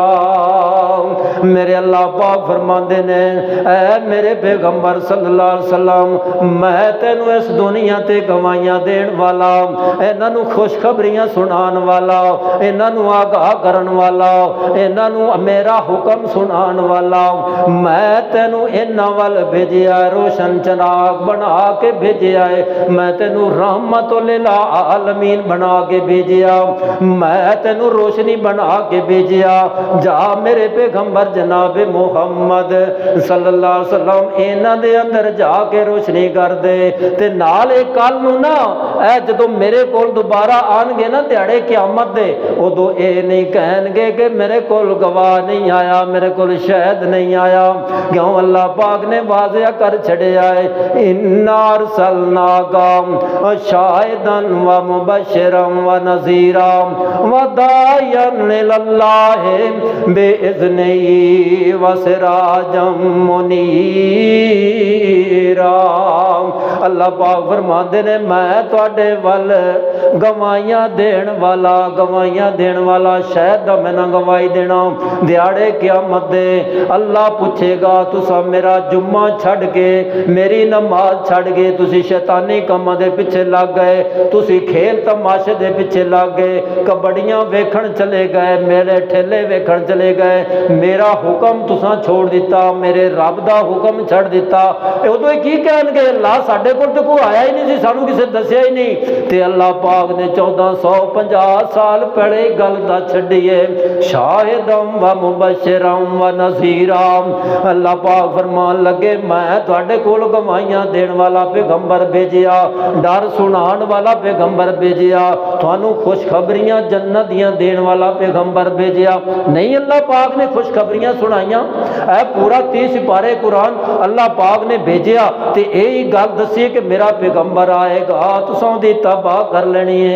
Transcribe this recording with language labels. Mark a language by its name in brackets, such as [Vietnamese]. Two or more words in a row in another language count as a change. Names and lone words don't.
[Punjabi] ਮੇਰੇ ਅੱਲ੍ਹਾ ਪਾਕ ਫ਼ਰਮਾਤੇ ਨੇ ਐ ਮੇਰੇ ਪੈਗ਼ੰਬਰ [Arabic] صلى الله عليه وسلم [Punjabi] ਮੈਂ ਤੈਨੂੰ ਇਸ ਦੁਨੀਆ ਤੇ ਗਵਾਹੀਆਂ ਦੇਣ ਵਾਲਾ, ਇਨ੍ਹਾਂ ਨੂੰ ਖ਼ੁਸ਼ਖ਼ਬਰੀਆਂ ਸੁਣਾਣ ਵਾਲਾ, ਇਨ੍ਹਾਂ ਨੂੰ ਆਗਾਹ ਕਰਨ ਵਾਲਾ, ਇਨ੍ਹਾਂ ਨੂੰ ਮੇਰਾ ਹੁਕਮ ਸੁਣਾਣ ਵਾਲਾ ਮੈਂ ਤੈਨੂੰ ਇਨ੍ਹਾਂ ਵੱਲ ਭੇਜਿਆ, ਰੌਸ਼ਨ ਚਿਰਾਗ਼ ਬਣਾ ਕੇ ਭੇਜਿਆ ਹੈ। ਮੈਂ ਤੈਨੂੰ [Arabic] رحمةً للعالمين [Punjabi] ਬਣਾ ਕੇ ਭੇਜਿਆ, ਮੈਂ ਤੈਨੂੰ ਰੌਸ਼ਨੀ ਬਣਾ ਕੇ ਭੇਜਿਆ। ਜਾ ਮੇਰੇ ਪੈਗ਼ੰਬਰ ਜਨਾਬ ਮੁਹੰਮਦ [Arabic] صلى الله عليه وسلم [Punjabi] ਇਨ੍ਹਾਂ ਦੇ ਅੰਦਰ ਜਾ ਕੇ ਰੌਸ਼ਨੀ ਕਰ ਦੇ। ਤੇ ਨਾਲ ਇੱਕ ਕੱਲ੍ਹ ਨੂੰ ਨਾ ਐ ਜਦੋਂ ਮੇਰੇ ਕੋਲ ਦੋਬਾਰਾ ਆਣਗੇ ਨਾ ਦਿਹਾੜੇ ਕ਼ਯਾਮਤ ਦੇ, ਉਦੋਂ ਏ ਨਹੀਂ ਕਹਿਣਗੇ ਕਿ ਮੇਰੇ ਕੋਲ ਗਵਾਹ ਨਹੀਂ ਆਇਆ, ਮੇਰੇ ਕੋਲ ਸ਼ਹੀਦ ਨਹੀਂ ਆਇਆ। ਕਿਉਂ ਅੱਲ੍ਹਾ ਪਾਕ ਨੇ ਵਾਜ਼ਿਆ ਕਰ ਛੱਡਿਆ ਹੈ [Arabic] إنا أرسلناك شاهدا ومبشرا ونذيرا وداعيا إلى الله بإذنه وسراجا منيرا. [Punjabi] ਅੱਲ੍ਹਾ ਪਾਕ ਫ਼ਰਮਾਤੇ ਨੇ ਮੈਂ ਤੁਹਾਡੇ ਵੱਲ ਗਵਾਹੀਆਂ ਦੇਣ ਵਾਲਾ, ਗਵਾਹੀਆਂ ਦੇਣ ਵਾਲਾ ਸ਼ਾਇਦ ਦਾ ਮੈਂ ਨਾ ਗਵਾਹੀ ਦੇਣਾ। ਦਿਹਾੜੇ ਕ਼ਯਾਮਤ ਦੇ ਅੱਲ੍ਹਾ ਪੁੱਛੇਗਾ ਤੁਸਾਂ ਮੇਰਾ ਜੁੰਮਾ ਛੱਡ ਕੇ, ਮੇਰੀ ਨਮਾਜ਼ ਛੱਡ ਕੇ ਤੁਸੀਂ ਸ਼ੈਤਾਨੀ ਕਾਮਾਂ ਦੇ ਪਿੱਛੇ ਲੱਗ ਗਏ, ਤੁਸੀਂ ਖੇਡ ਤਮਾਸ਼ੇ ਦੇ ਪਿੱਛੇ ਲੱਗ ਗਏ, ਕਬੱਡੀਆਂ ਵੇਖਣ ਚਲੇ ਗਏ, ਮੇਰੇ ਠੇਲੇ ਵੇਖਣ ਚਲੇ ਗਏ, ਮੇਰਾ ਹੁਕਮ ਤੁਸਾਂ ਛੋੜ ਦਿੱਤਾ, ਮੇਰੇ ਰੱਬ ਦਾ ਹੁਕਮ ਛੱਡ ਦਿੱਤਾ। ਉਦੋਂ ਕੀ ਕਹਿਣਗੇ ਅੱਲ੍ਹਾ ਸਾਡੇ ਕੋਲ ਤੋ ਕੋਈ ਆਇਆ ਹੀ ਨਹੀਂ ਸੀ, ਸਾਨੂੰ ਕਿਸੇ ਦੱਸਿਆ ਹੀ ਨਹੀਂ। ਤੇ ਅੱਲ੍ਹਾ ਪਾਕ ਨੇ 1450 ਸਾਲ ਪਹਿਲੇ ਗੱਲ ਦੱਸ ਛੱਡੀ ਹੈ [Arabic] شاهدا ومبشرا ونذيرا. [Punjabi] ਅੱਲ੍ਹਾ ਪਾਕ ਫ਼ਰਮਾਣ ਲੱਗੇ ਮੈਂ ਤੁਹਾਡੇ ਕੋਲ ਗਵਾਹੀਆਂ ਦੇਣ ਵਾਲਾ ਪੈਗ਼ੰਬਰ ਭੇਜਿਆ, ਡਰ ਸੁਣਾਣ ਵਾਲਾ ਪੈਗ਼ੰਬਰ ਭੇਜਿਆ, ਤੁਹਾਨੂੰ ਖ਼ੁਸ਼ਖ਼ਬਰੀਆਂ ਜੰਨਤ ਦੀਆਂ ਦੇਣ ਵਾਲਾ ਪੈਗ਼ੰਬਰ ਭੇਜਿਆ। ਨਹੀਂ ਅੱਲ੍ਹਾ ਪਾਕ ਨੇ ਖ਼ੁਸ਼ਖ਼ਬਰੀਆਂ ਪੜ੍ਹਿਆ ਸੁਣਾਇਆ। ਏ ਪੂਰਾ 30 ਸਿਪਾਰੇ ਕੁਰਾਨ ਅੱਲ੍ਹਾ ਪਾਕ ਨੇ ਭੇਜਿਆ ਤੋ ਇਹੀ ਗੱਲ ਦੱਸੀ ਕਿ ਮੇਰਾ ਪੈਗ਼ੰਬਰ ਆਏਗਾ, ਤੁਸਾਂ ਦੀ ਤਬਾਹ ਕਰ ਲੈਣੀ ਹੈ।